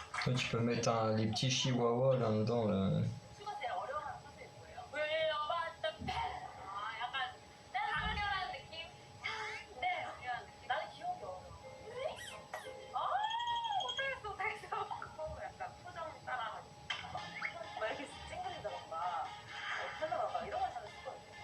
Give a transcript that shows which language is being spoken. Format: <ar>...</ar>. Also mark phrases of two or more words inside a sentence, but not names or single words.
<fr>Après, tu peux mettre les petits chihuahuas là-dedans. Là.</fr> <ko>슈가 제일 어려워하는 사실 뭐예요? 물려봤던 펜! 아, 약간 강렬한 느낌? 네, 강렬한 느낌. 나는 기억이 어려워. 못하겠어. 약간 표정 따라하기. 막 이렇게 찡그리다던가, 펴다던가 이런 걸 잘쓰거든요</ko>